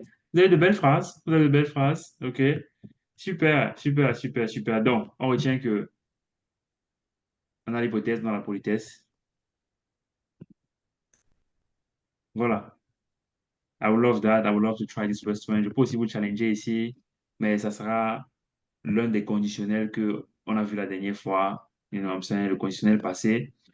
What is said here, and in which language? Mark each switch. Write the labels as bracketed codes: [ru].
[fr] Vous avez de belles phrases. OK. Super. Donc, on retient que on a l'hypothèse dans la politesse. Voilà. [en] I would love that. I would love to try this restaurant. [fr] Je peux aussi vous challenger ici, mais ça sera l'un des conditionnels que on a vu la dernière fois. [en] You know what I'm saying? [fr] Le conditionnel passé.